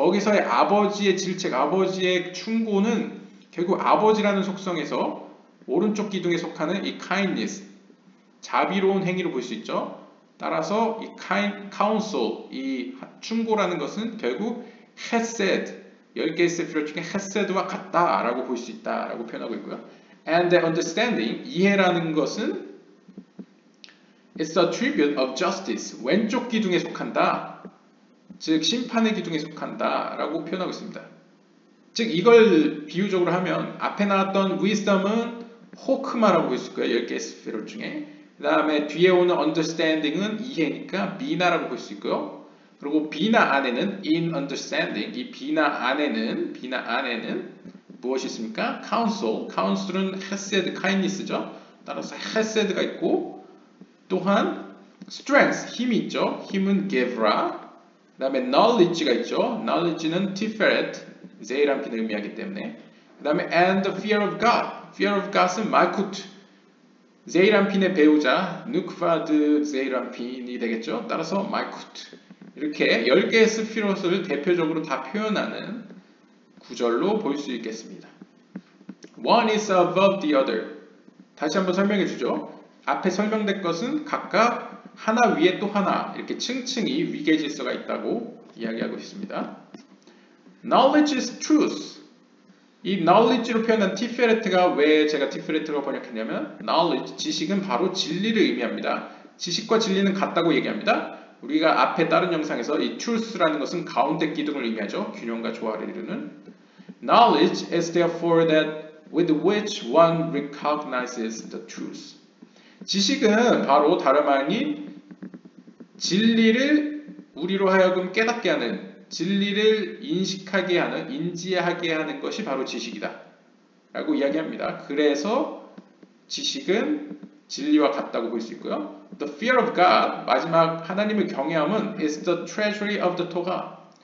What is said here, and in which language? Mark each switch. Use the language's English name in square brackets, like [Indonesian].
[Korean] 거기서의 아버지의 질책, 아버지의 충고는 결국 아버지라는 속성에서 오른쪽 기둥에 속하는 이 kindness, 자비로운 행위로 볼 수 있죠. 따라서 이 counsel, 이 충고라는 것은 결국 hesed, 10개의 세피라 중에 hesed와 같다라고 볼 수 있다라고 표현하고 있고요. [English] And the understanding, [Korean] 이해라는 것은 [English] it's a tribute of justice, [Korean] 왼쪽 기둥에 속한다. 즉 심판의 기둥에 속한다 라고 표현하고 있습니다. 즉 이걸 비유적으로 하면 앞에 나왔던 wisdom은 호크마라고 볼 수 있고요. 10개의 스피럴 중에. 그 다음에 뒤에 오는 understanding은 이해니까 비나라고 볼 수 있고요. 그리고 비나 안에는 [English] in understanding, [Korean] 이 비나 안에는 무엇이 있습니까? counsel, counsel은 hesed, kindness죠. 따라서 hesed가 있고 또한 strength, 힘이 있죠. 힘은 gevra. 그 다음에 knowledge가 있죠. knowledge는 tiferet, ze이람핀을 의미하기 때문에. 그 다음에 and the fear of God, fear of God은 malkut, ze이람핀의 배우자 누크바드 ze이람핀이 되겠죠. 따라서 malkut. 이렇게 10개의 스피롯을 대표적으로 다 표현하는 구절로 볼 수 있겠습니다. [English] One is above the other. [Korean] 다시 한번 설명해 주죠. 앞에 설명된 것은 각각 하나 위에 또 하나 이렇게 층층이 위계 질서가 있다고 이야기하고 있습니다. [English] Knowledge is truth. [Korean] 이 knowledge로 표현한 티페레트가 왜 제가 티페레트로 번역했냐면 knowledge, 지식은 바로 진리를 의미합니다. 지식과 진리는 같다고 얘기합니다. 우리가 앞에 다른 영상에서 이 truth라는 것은 가운데 기둥을 의미하죠. 균형과 조화를 이루는. [English] Knowledge is therefore that with which one recognizes the truth. [Korean] 지식은 바로 다름 아닌 진리를 우리로 하여금 깨닫게 하는, 진리를 인식하게 하는, 인지하게 하는 것이 바로 지식이다 라고 이야기합니다. 그래서 지식은 진리와 같다고 볼 수 있고요. [English] The fear of God, [Korean] 마지막 하나님을 경외함은 [English] is the treasury of the Torah.